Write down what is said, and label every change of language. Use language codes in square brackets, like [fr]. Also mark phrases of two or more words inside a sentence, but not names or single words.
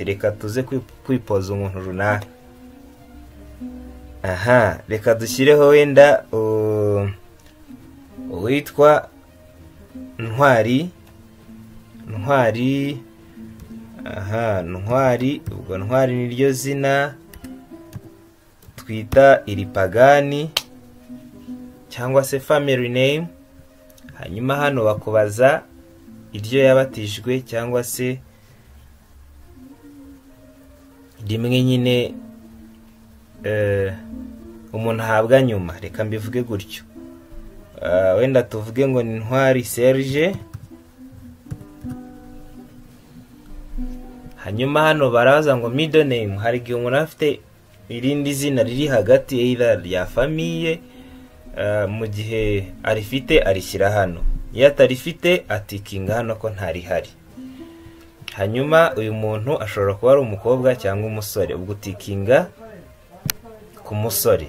[rw] Reka tuze kwipoza umuntu runaka. aha reka dushyireho wenda uwitwa Ntwari. aha Ntwari. Ubwo Ntwari niryo zina twita iri pagani cyangwa se [en] family name. [rw] Hanyuma hano bakubaza iryo yabatijwe cyangwa se rimwe nyine umuntu ahabwa nyuma. Reka mbivuge gutyo. Wenda tuvuge ngo ni Ntwari Serge. Hanyuma hano baraza ngo [en] middle name. [rw] Hari igihe umuntu afite irindi zina riri hagati either rya famille, mu gihe arifite arishyira hano. Iyo atarifite atikinga hano ko ntarihari. Hanyuma uyu muntu ashobora kuba ari umukobwa cyangwa umusore, ubwo utikinga ku musore.